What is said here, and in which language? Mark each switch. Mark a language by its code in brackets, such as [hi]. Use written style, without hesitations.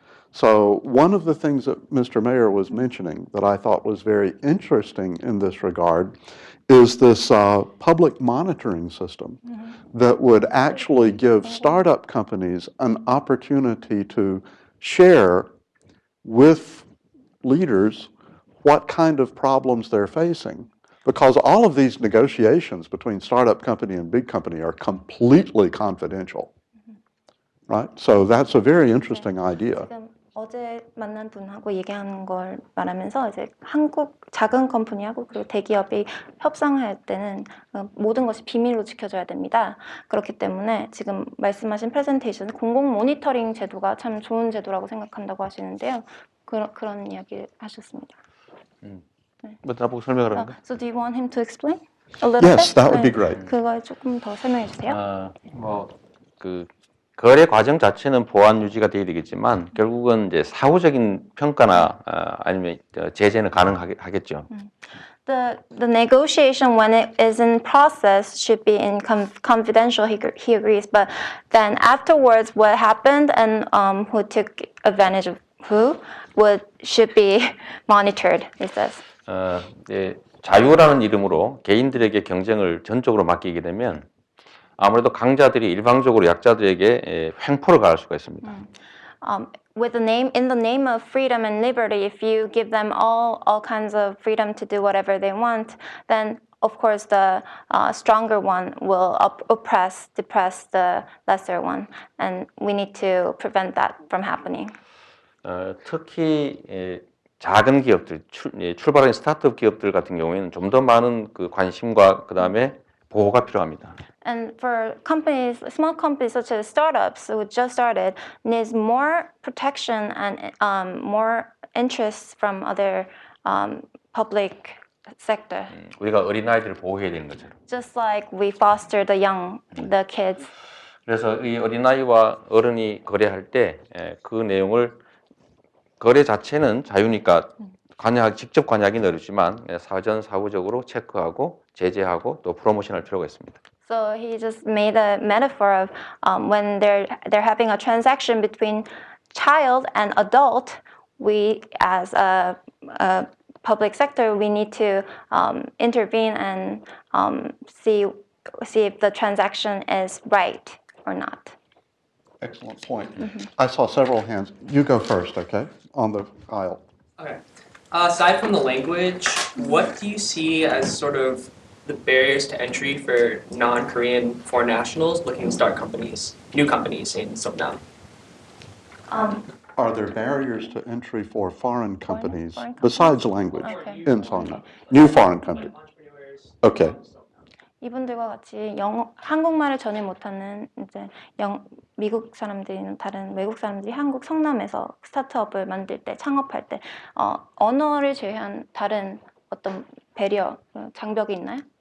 [en] So one of the things that Mr. Mayor was mentioning that I thought was very interesting in this regard is this public monitoring system that would actually give startup companies an opportunity to share with leaders what kind of problems they're facing. Because all of these negotiations between startup company and big company are completely confidential, right? So that's a very interesting idea. [ko] 지금 어제 만난 분하고 얘기하는 걸 말하면서 이제 한국 작은 컴퍼니하고 그리고 대기업이 협상할 때는 모든 것이 비밀로 지켜져야 됩니다. 그렇기 때문에 지금 말씀하신 프레젠테이션은 공공 모니터링 제도가 참 좋은 제도라고 생각한다고 하시는데요. 그런 이야기 하셨습니다. 뭐 나보고 설명하라는 거? [en] So do you want him to explain a little Yes, bit? that would be great. [ko] 그걸 조금 더 설명해 주세요. 그 거래 과정 자체는 보안 유지가 돼야 되겠지만 결국은 이제 사후적인 평가나 아니면 제재는 가능하겠죠. [en] The negotiation when it is in process should be in confidential. He agrees, but then afterwards, what happened and who took advantage of who should be monitored. He says. [ko] 자유라는 이름으로 개인들에게 경쟁을 전적으로 맡기게 되면 아무래도 강자들이 일방적으로 약자들에게 횡포를 가할 수가 있습니다. [en] With in the name of freedom and liberty, if you give them all kinds of freedom to do whatever they want, then of course the stronger one will depress the lesser one, and we need to prevent that from happening. [ko] 특히 작은 기업들, 출발한 스타트업 기업들 같은 경우에는 좀 더 많은 그 관심과 그 다음에 보호가 필요합니다. [en] And for companies, small companies such as startups who just started, needs more protection and more interest from other public sector. [ko] 우리가 어린아이들을 보호해야 되는 것처럼. [en] Just like we foster the kids. [ko] 그래서 이 어린아이와 어른이 거래할 때 그 내용을 거래 자체는 자유니까 직접 관여하기는 어렵지만 사후적으로 체크하고 제재하고 또 프로모션할 필요가 있습니다. [en] So he just made a metaphor of when they're having a transaction between child and adult, we as a public sector, we need to intervene and see if the transaction is right or not. Excellent point. I saw several hands. You go first, okay, on the aisle. Okay. Aside from the language, what do you see as sort of the barriers to entry for non-Korean foreign nationals looking to start new companies in SeongNam? Are there barriers to entry for foreign companies besides language in SeongNam? Okay. New foreign countries. Okay. [ko] 이분들과 같이 한국말을 전혀 못하는 이제 미국 사람들이나 다른 외국 사람들이 한국 성남에서 스타트업을 만들 때 창업할 때 언어를 제외한 다른 어떤 배리어 장벽이 있나요?